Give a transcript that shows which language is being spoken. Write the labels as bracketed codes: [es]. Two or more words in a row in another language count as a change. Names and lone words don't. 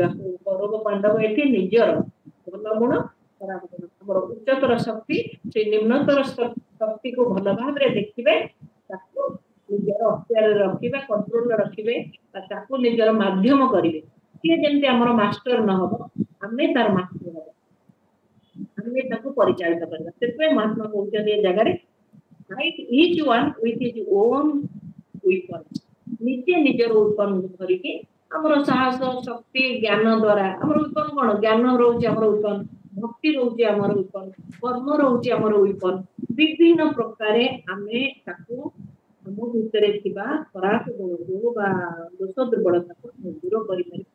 [or] କୌରବ ପାଣ୍ଡବ ଏଠି ନିଜର ଭଲ ଗୁଣ, ଖରାପ ଗୁଣ, ଆମର ଉଚ୍ଚତର ଶକ୍ତି, ସେ ନିମ୍ନତର ଶକ୍ତିକୁ ଭଲ ଭାବରେ ଦେଖିବେ, ତାକୁ ନିଜର ଅକ୍ତିଆରରେ ରଖିବେ, କଣ୍ଟ୍ରୋଲରେ ରଖିବେ, ତାକୁ ନିଜର ମାଧ୍ୟମ କରିବେ। ସିଏ ଯେମିତି ଆମର ମାଷ୍ଟର ନ ହବ, ଆମେ ତାର ମାଷ୍ଟର ହବ, ଆମେ ତାକୁ ପରିଚାଳିତ କରିବା। ସେଥିପାଇଁ ମହାତ୍ମା କହୁଛନ୍ତି ଏ ଜାଗାରେ [en] fight each one with his own weapon। [or] ନିଜେ ନିଜର ୱିପନ୍ ଧରିକି ଆମର ସାହସ, ଶକ୍ତି, ଜ୍ଞାନ ଦ୍ଵାରା ଆମର ୱିପନ୍ କଣ, ଜ୍ଞାନ ରହୁଛି ଆମର ୱିପନ୍, ଭକ୍ତି ରହୁଛି ଆମର ୱିପନ୍, କର୍ମ ରହୁଛି ଆମର ୱିପନ୍। ବିଭିନ୍ନ ପ୍ରକାରେ ଆମେ ତାକୁ ଆମ ଭିତରେ ଥିବା ଖରାପ ଗୁଣକୁ ବା ଦୋଷ ଦୁର୍ବଳତାକୁ ଦୂର କରିପାରିବା।